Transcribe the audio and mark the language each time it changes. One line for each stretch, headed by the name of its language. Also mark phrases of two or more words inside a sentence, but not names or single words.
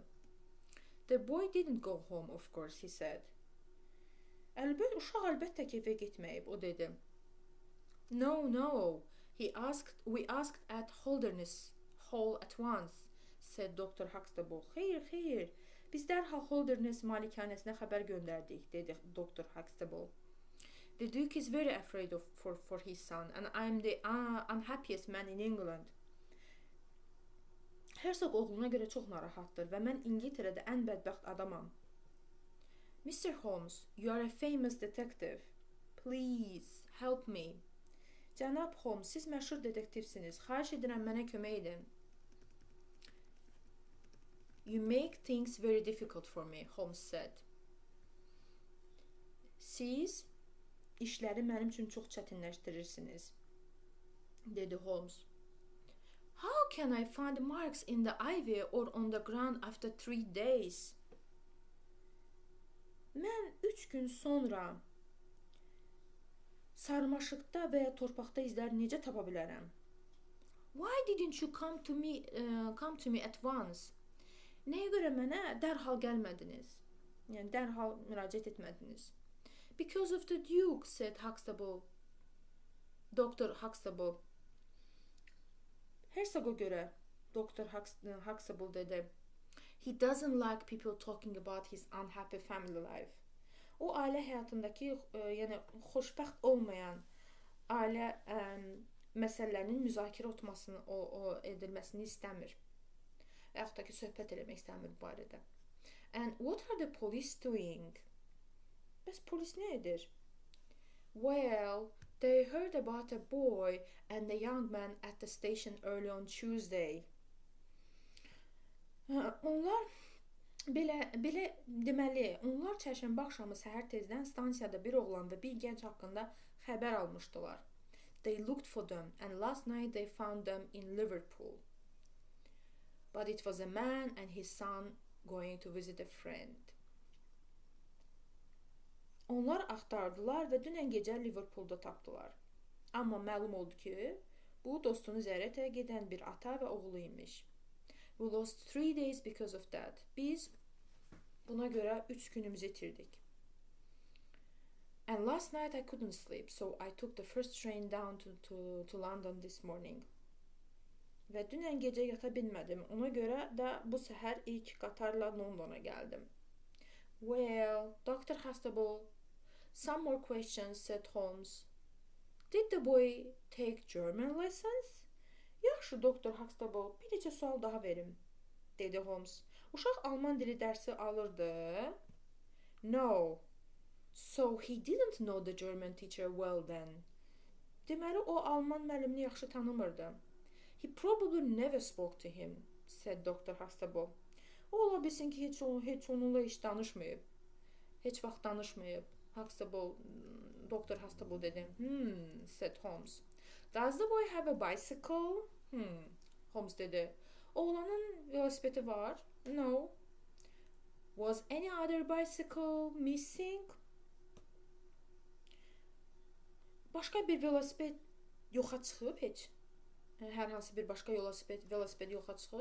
English: The boy didn't go home, of course, he said.
Azerbaijani: Uşaq əlbəttə ki, evə getməyib, o dedi.
English: No, we asked at Holderness Hall at once, said Dr. Huxtable.
Azerbaijani: Xeyr, biz dərhal Holderness malikanəsinə xəbər göndərdik, dedi Dr. Huxtable.
English: The Duke is very afraid for his son, and I'm the unhappiest man in England.
Azerbaijani: Hersoq oğluna görə çox narahatdır və mən İngiltərədə ən bədbəxt adamam.
English: Mr. Holmes, you are a famous detective. Please, help me.
Azerbaijani: Cənab Holmes, siz məşhur detektivsiniz. Xahiş edirəm, mənə kömək edin.
English: You make things very difficult for me, Holmes said.
Azerbaijani: Siz işləri mənim üçün çox çətinləşdirirsiniz, dedi Holmes.
English: How can I find marks in the ivy or on the ground after 3 days?
Azerbaijani: Mən 3 gün sonra sarmaşıqda və ya torpaqda izləri necə tapa bilərəm?
English: Why didn't you come to me at once?
Azerbaijani: Nəyə görə mənə dərhal gəlmədiniz? Yəni dərhal müraciət etmədiniz?
English: Because of the Duke, said Huxtable.
Azerbaijani: Dr. Huxtable. Hersoqa görə, Dr. Huxtable dedi.
English: He doesn't like people talking about his unhappy family life.
Azerbaijani: O ailə həyatındakı, yəni xoşbəxt olmayan ailə məsələlərinin müzakirə edilməsini istəmir. Və yaxud da ki, söhbət eləmək istəmir bu barədə.
English: And what are the police doing?
Azerbaijani: Bəs polis nə edir?
English: Well, they heard about a boy and a young man at the station early on Tuesday.
Azerbaijani: Onlar deməli, onlar çərşənbə axşamı səhər tezdən stansiyada bir oğlan və bir gənc haqqında xəbər almışdılar.
English: They looked for them and last night they found them in Liverpool. But it was a man and his son going to visit a friend.
Azerbaijani: Onlar axtardılar və dünən gecə Liverpoolda tapdılar. Amma məlum oldu ki, bu dostunu ziyarətə gedən bir ata və oğlu imiş.
English: We lost 3 days because of that.
Azerbaijani: Biz Buna görə 3 günümüzü itirdik.
English: And last night I couldn't sleep, so I took the first train down to London this morning.
Azerbaijani: Və dünən gecə yata bilmədim. Ona görə də bu səhər ilk qatarla Londona gəldim.
English: Well, Dr. Hastable, some more questions, said Holmes. Did the boy take German lessons?
Azerbaijani: Yaxşı, Dr. Huxtable, bir neçə sual daha verim, dedi Holmes. Uşaq alman dili dərsi alırdı?
English: No. So he didn't know the German teacher well then.
Azerbaijani: Deməli, o alman müəllimini yaxşı tanımırdı.
English: He probably never spoke to him, said Dr. Huxtable.
Azerbaijani: O ola bilsin ki, heç onunla heç danışmayıb. Heç vaxt danışmayıb. Huxtable, Dr. Huxtable dedi.
English: Said Holmes. Does the boy have a bicycle?
Azerbaijani: Holmes dedi. Oğlanın velosipedi var.
English: No. Was any other bicycle missing?
Azerbaijani: Başqa bir velosiped yoxa çıxıb heç? Hər hansı bir başqa velosiped yoxa çıxıb?